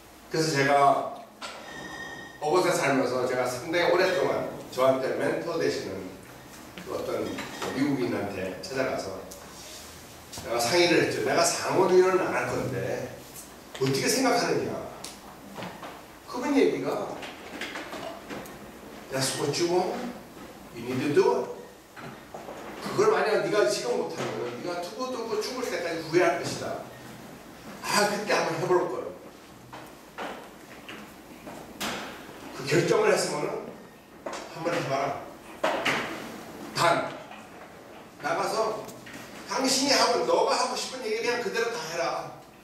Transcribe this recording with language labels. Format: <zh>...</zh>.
<ko>그래서 제가 어것에 살면서 제가 상당히 오랫동안 저한테 멘토 되시는 그 어떤 미국인한테 찾아가서 내가 상의를 했죠. 내가 상원의원은 안 할 건데 어떻게 생각하느냐. 그분 얘기가</ko> <en>That's what you want. You need to do it.</en> <ko>그걸 만약 네가 지금 못하면 네가 두고두고 죽을 때까지 후회할 것이다. 그때 한번 해볼 걸. 그 결정을 했으면 한번 해봐라. 단 나가서 당신이 너가 하고 싶은 얘기 그냥 그대로 다 해라.</ko>